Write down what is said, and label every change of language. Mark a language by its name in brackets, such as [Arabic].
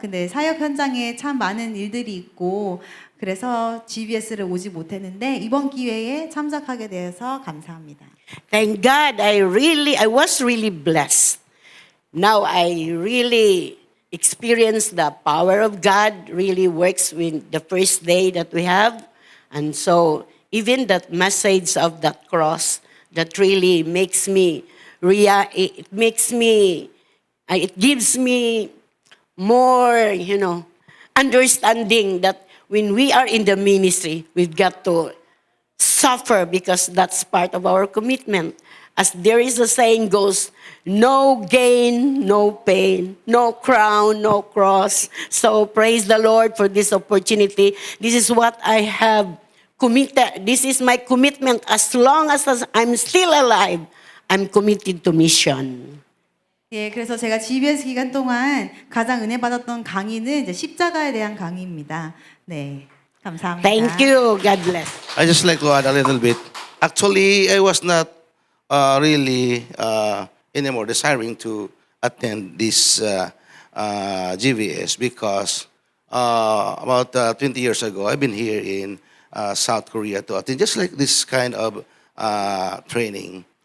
[Korean] 근데 사역 현장에 참 많은 일들이 있고 그래서 GBS를 오지 못했는데 이번 기회에 참석하게 되어서 감사합니다. [English] Thank God, I was really blessed. Now I really experience the power of God really works with the first day that we have. And so even that message of that cross that really makes me, it gives me more, understanding that when we are in the ministry, we've got to suffer because that's part of our commitment. As there is a saying goes, no gain, no pain, no crown, no cross. So praise the Lord for this opportunity. This is what I have committed. This is my commitment. As long as I'm still alive, I'm committed to mission. [Korean] 예, 그래서 제가 GBS 기간 동안 가장 은혜 받았던 강의는 이제 십자가에 대한 강의입니다. 네, 감사합니다. [English] Thank you. God bless. I just like to add a little bit. Actually, I was not really anymore desiring to attend this GVS because about 20 years ago, I've been here in South Korea to attend just like this kind of training.